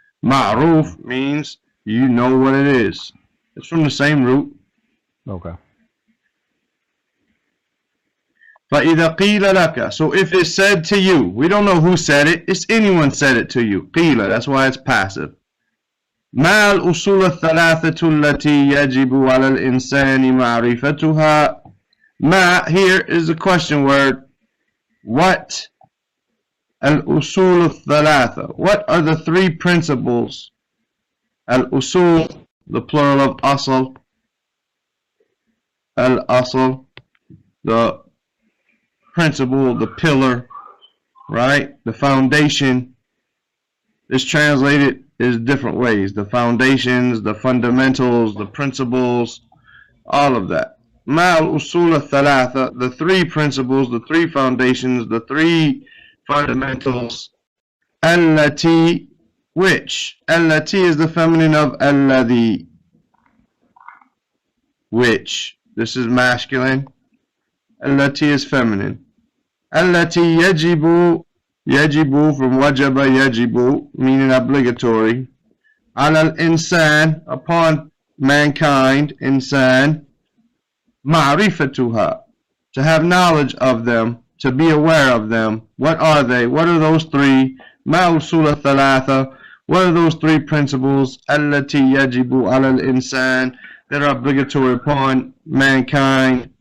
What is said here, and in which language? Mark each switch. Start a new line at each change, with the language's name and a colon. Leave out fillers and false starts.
English: Ma'ruf means you know what it is. It's from the same root. Okay.
Arabic: فَإِذَا قِيلَ لَكَ.
English: So if it's said to you, we don't know who said it, it's anyone said it to you. قِيلَ, that's why it's passive.
Arabic: ما الأصول الثلاثة التي يجب على الإنسان معرفتها.
English: ما here is a question word.
Arabic: What الأصول الثلاثة.
English: What are the three principles? الأصول, the plural of أصل. الأصل, the principle, the pillar, right? The foundation. It's translated is different ways. The foundations, the fundamentals, the principles, all of that.
Arabic: ما الأصول الثلاثة,
English: the three principles, the three foundations, the three fundamentals. التي, which. التي is the feminine of الذي, which. This is masculine. التي is feminine.
Arabic: التي يجب, يجب from وجب يجب,
English: meaning obligatory.
Arabic: على الإنسان,
English: upon mankind,
Arabic: إنسان.
English: معرفتها, to have knowledge of them, to be aware of them. What are they? What are those three?
Arabic: ما أصول الثلاثة.
English: What are those three principles?
Arabic: التي يجب على الإنسان,
English: that are obligatory upon mankind.